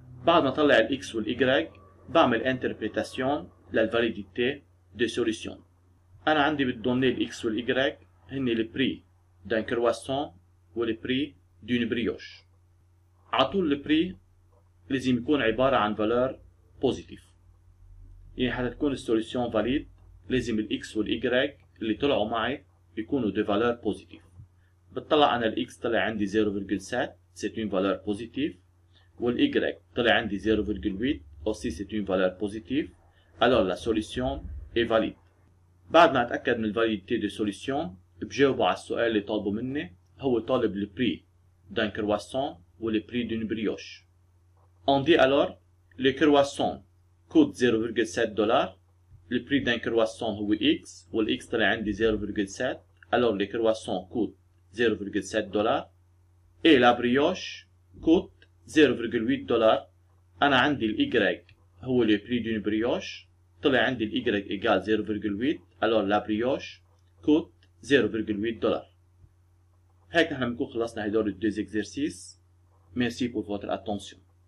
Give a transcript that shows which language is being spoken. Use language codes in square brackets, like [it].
[ar] بعد ما طلع ال x وال y بعمل [fr] interprétation للvalidité de solution. [ar] أنا عندي بالدوني ال x وال y هن [fr] le prix d'un croissant [ar] و [fr] le prix d'une brioche. [ar] عطول le prix لازم يكون عبارة عن valeur positive. يعني حتى تكون السوليسيون valide لازم ال x وال y اللي طلعوا معي يكونوا [fr] de valeur positive. [ar] بتطلع أنا ال x طلع عندي 0,7 [fr] c'est une valeur positive. وال y طلع عندي 0,8 aussi c'est une valeur positive. Alors la solution est valide. [ar] بعد ما اتأكد من الفاليديتي دو سوليسيون بجاوبه على السؤال اللي طالبه مني. هو طالب [fr] le prix d'un croissant ou le prix d'une brioche. On dit alors le croissant coûte 0,7 $. Le prix d'un croissant [ar] هو x وال x طلع عندي 0,7. [fr] Alors le croissant coûte 0,7 $. Et la brioche coûte 0,8 $. [ar] أنا عندي ال y هو [fr] le prix d'une brioche. [ar] طلع عندي ال y [fr] égale 0,8. Alors la brioche coûte 0,8 $. [ar] هيك نحن بنكون خلصنا هدول الدوز exercices. [fr] Merci pour votre attention.